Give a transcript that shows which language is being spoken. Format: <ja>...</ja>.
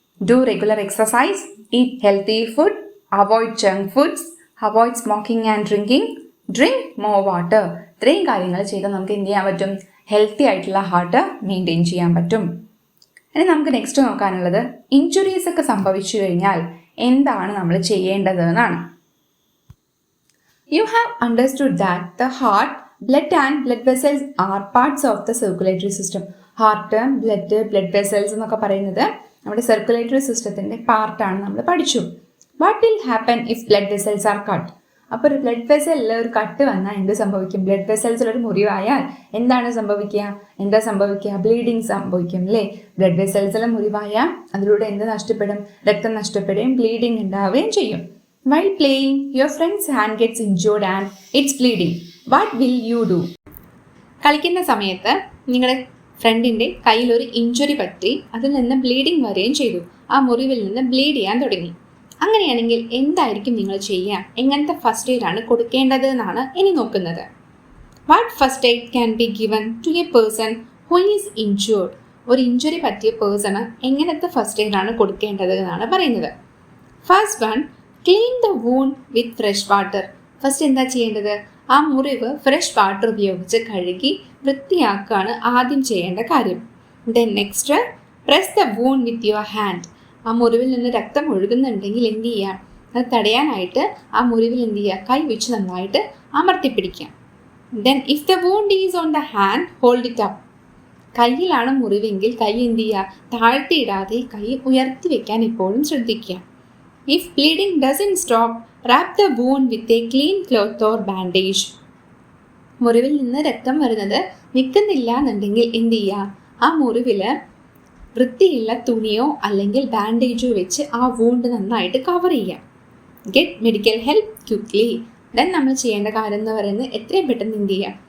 <en>Do regular exercise, eat healthy food, avoid junk foods, avoid smoking and drinking, drink more water.</en> <ml>ഇത്രയും കാര്യങ്ങൾ ചെയ്താൽ നമുക്ക് എന്ത് ചെയ്യാൻ പറ്റും? ഹെൽത്തി ആയിട്ടുള്ള ഹാർട്ട് മെയിൻറ്റെയിൻ ചെയ്യാൻ പറ്റും. ഇനി നമുക്ക് നെക്സ്റ്റ് നോക്കാനുള്ളത് ഇഞ്ചുറീസ് ഒക്കെ സംഭവിച്ചു കഴിഞ്ഞാൽ എന്താണ് നമ്മൾ ചെയ്യേണ്ടത് എന്നാണ്.</ml> <en>You have understood that the heart, blood and blood vessels are parts of the circulatory system.</en> <ml>Heart, blood vessels എന്നൊക്കെ പറയുന്നത് നമ്മുടെ സർക്കുലേറ്ററി സിസ്റ്റത്തിൻ്റെ പാർട്ടാണ് നമ്മൾ പഠിച്ചു.</ml> <en>What will happen if blood vessels are cut?</en> <ml>അപ്പോൾ ഒരു ബ്ലഡ് വെസലിൽ ഒരു കട്ട് വന്നാൽ എന്ത് സംഭവിക്കും? ബ്ലഡ് വെസൽസിൽ ഒരു മുറിവായാൽ എന്താണ് സംഭവിക്കുക? ബ്ലീഡിങ് സംഭവിക്കും അല്ലേ? ബ്ലഡ് വെസൽസിൽ മുറിവായാൽ അതിലൂടെ എന്ത് നഷ്ടപ്പെടും? രക്തം നഷ്ടപ്പെടുകയും ബ്ലീഡിങ് ഉണ്ടാവുകയും ചെയ്യും.</ml> <en>While playing, your friend's hand gets injured and it's bleeding. What will you do?</en> <ml>കളിക്കുന്ന സമയത്ത് നിങ്ങളുടെ ഫ്രണ്ടിൻ്റെ കയ്യിൽ ഒരു ഇഞ്ചുറി പറ്റി അതിൽ നിന്ന് ബ്ലീഡിങ് വരികയും ചെയ്തു. ആ മുറിവിൽ നിന്ന് ബ്ലീഡ് ചെയ്യാൻ തുടങ്ങി. അങ്ങനെയാണെങ്കിൽ എന്തായിരിക്കും നിങ്ങൾ ചെയ്യുക? എങ്ങനത്തെ ഫസ്റ്റ് എയ്ഡാണ് കൊടുക്കേണ്ടത് എന്നാണ് ഇനി നോക്കുന്നത്.</ml> <en>What first aid can be given to a person who is injured?</en> <ml>ഒരു ഇഞ്ചുറി പറ്റിയ പേഴ്സണ് എങ്ങനത്തെ ഫസ്റ്റ് എയ്ഡാണ് കൊടുക്കേണ്ടത് എന്നാണ് പറയുന്നത്.</ml> <en>First one, clean the wound with fresh water.</en> <ml>First എന്താ ചെയ്യേണ്ടത്? ആ മുറിവ് ഫ്രഷ് വാട്ടർ ഉപയോഗിച്ച് കഴുകി വൃത്തിയാക്കുകയാണ് ആദ്യം ചെയ്യേണ്ട കാര്യം.</ml> <en>Then next, press the wound with your hand.</en> <ml>ആ മുറിവിൽ നിന്ന് രക്തം ഒഴുകുന്നുണ്ടെങ്കിൽ എന്ത് ചെയ്യുക? അത് തടയാനായിട്ട് ആ മുറിവിൽ എന്ത് ചെയ്യുക? കൈ വെച്ച് നന്നായിട്ട് അമർത്തിപ്പിടിക്കാം.</ml> <en>Then if the wound is on the hand, hold it up.</en> <ml>കയ്യിലാണ് മുറിവെങ്കിൽ കൈ എന്ത് ചെയ്യുക? താഴ്ത്തിയിടാതെ കൈ ഉയർത്തി വെക്കാൻ എപ്പോഴും ശ്രദ്ധിക്കുക.</ml> <en>If bleeding doesn't stop, wrap the wound with a clean cloth or bandage.</en> <ml>മുറിവിൽ നിന്ന് രക്തം വരുന്നത് നിൽക്കുന്നില്ല എന്നുണ്ടെങ്കിൽ എന്ത് ചെയ്യുക? ആ മുറിവിൽ വൃത്തിയുള്ള തുണിയോ അല്ലെങ്കിൽ ബാൻഡേജോ വെച്ച് ആ വൂണ്ട് നന്നായിട്ട് കവർ ചെയ്യുക.</ml> <en>Get medical help quickly.</en> <ml>Then നമ്മൾ ചെയ്യേണ്ട കാര്യം എന്ന് പറയുന്നത് എത്രയും പെട്ടെന്ന് എന്ത് ചെയ്യുക?</ml>